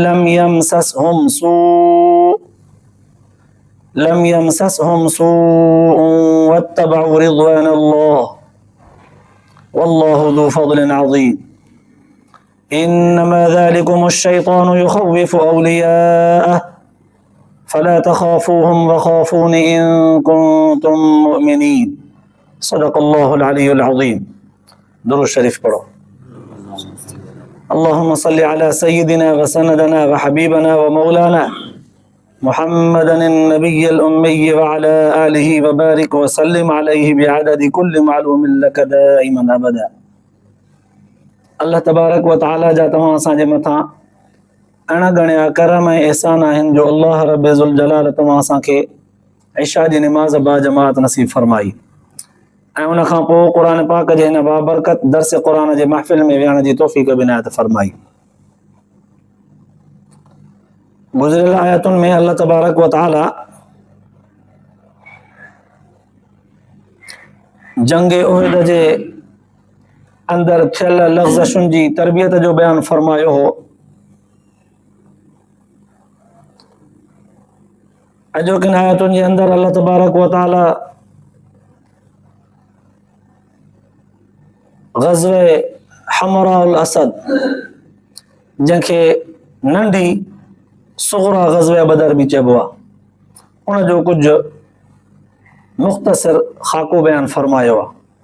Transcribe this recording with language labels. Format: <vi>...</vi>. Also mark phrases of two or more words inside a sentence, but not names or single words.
<ar>لم يمسسهم سوء واتبعوا رضوان الله والله ذو فضل عظيم إنما ذلكم الشيطان يخوف أولياءه فلا تخافوهم وخافون إن كنتم مؤمنين صدق الله العلي العظيم।</ar> <sd>दुरूद शरीफ पढ़ो।</sd> <ar>اللهم صل على سيدنا وسندنا وحبيبنا ومولانا محمد النبي الأمي وعلى آله وبارك وسلم عليه بعدد كل معلوم لك دائما أبدا। الله تبارك وتعالى</ar> <sd>जा तव्हां असांजे मथां अणगणिया करम ऐं एहसान आहिनि जो</sd> <ar>الله رب ذو الجلال</ar> <sd>तव्हां असांखे इशा जी निमाज़ बा जमात नसीब फरमाई ऐं उन खां पोइ क़ुर पाक जे हिन बाबरकत दर्स क़ुर जे महफ़िल में विहण जी तौफ़ीक़ बिनायत फरमाई। गुज़िरियल आयतुनि में</sd> <ar>الله تبارك وتعالى</ar> <sd>जंग उहद जे अंदर थियल लग़्ज़शुनि जी तरबियत जो बयान फरमायो हो। अॼोकिन आयतुनि जे अंदर</sd> <ar>الله تبارك وتعالى</ar> <sd>ग़ज़वे हमराउल असद जंहिंखे नंढी सुग़रा ग़ज़वे बदर बि चइबो आहे उन जो कुझु मुख़्तसिर ख़ाको बयान फरमायो आहे।</sd>